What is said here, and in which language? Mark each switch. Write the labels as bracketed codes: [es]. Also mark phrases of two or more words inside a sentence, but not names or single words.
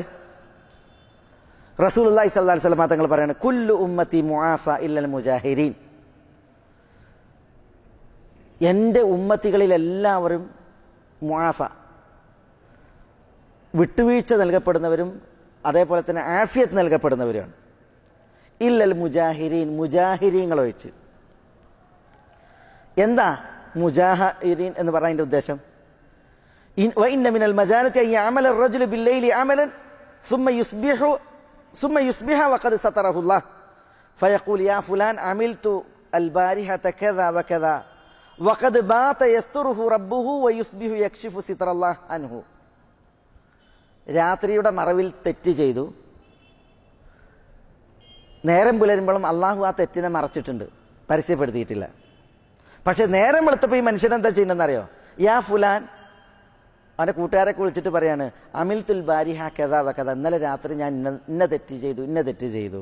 [ar] رسول الله صلى الله عليه وسلم [ml] തങ്ങൾ പറയാണ്, [ar] كل أمتي معافى إلا المجاهرين, [ml] എൻ്റെ ഉമ്മത്തികളിൽ എല്ലാവരും മുആഫ, വിട്ടുവീഴ്ച നൽകപ്പെടുന്നവരും അതേപോലെ തന്നെ ആഫിയത്ത് നൽകപ്പെടുന്നവരുമാണ്. [ar] إلا المجاهرين, [ml] മുജാഹിരീങ്ങൾ ഒഴിച്ച്. എന്താ മുജാഹിരീൻ എന്ന് പറഞ്ഞതിൻ്റെ ഉദ്ദേശം? [ar] وإن من المجانة أن يعمل الرجل بالليل عملا ثم يصبح وقد ستره الله فيقول يا فلان عملت البارحة كذا وكذا وقد بات يستره ربه ويصبح يكشف ستر الله عنه. [ml] രാത്രിയുടെ മറവിൽ തെറ്റ് ചെയ്തു, നേരം പുലരുമ്പോഴും അള്ളാഹു ആ തെറ്റിനെ മറച്ചിട്ടുണ്ട്, പരസ്യപ്പെടുത്തിയിട്ടില്ല. പക്ഷെ നേരം വെളുത്തപ്പോൾ ഈ മനുഷ്യൻ എന്താ ചെയ്യുന്നതെന്നറിയോ? [ar] يا فلان, [ml] അവൻ്റെ കൂട്ടുകാരെ വിളിച്ചിട്ട് പറയാണ്, [ar] عملت البارحة كذا وكذا, [ml] ഇന്നലെ രാത്രി ഞാൻ ഇന്ന തെറ്റ് ചെയ്തു.